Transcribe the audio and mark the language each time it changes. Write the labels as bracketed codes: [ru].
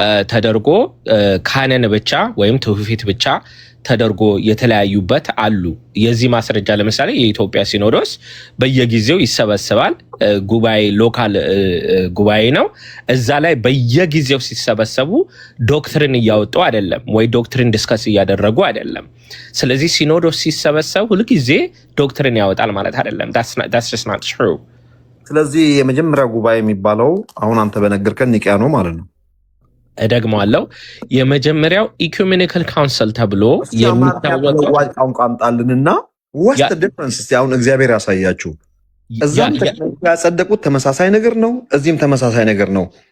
[am] ተደርጎ ካነን ብቻ ወይም ትውፊት ብቻ ተደርጎ የተለያዩበት አሉ። የዚህ ማስረጃ ለምሳሌ የኢትዮጵያ ሲኖዶስ በየጊዜው ይሰበሰባል። ጉባኤ ሎካል ጉባኤ ነው። እዛ ላይ በየጊዜው ሲሰበሰቡ ዶክትሪን እያወጡ አይደለም ወይ ዶክትሪን ዲስከስ እያደረጉ አይደለም። ስለዚህ ሲኖዶስ ሲሰበሰብ ሁልጊዜ ዶክትሪን ያወጣል ማለት አይደለም። [en] that's just not true። [am] ስለዚህ የመጀመሪያ ጉባኤ የሚባለው አሁን አንተ በነገርከን ኒቂያ ነው ማለት ነው። እደግመዋለሁ። የመጀመሪያው ኢኩሜኒካል ካውንስል ተብሎ የሚታወቀው ቋንቋ አምጣልንና [en] what's the difference? [am] እስቲ አሁን እግዚአብሔር ያሳያችሁ። እዛም ያጸደቁት ተመሳሳይ ነገር ነው፣ እዚህም ተመሳሳይ ነገር ነው።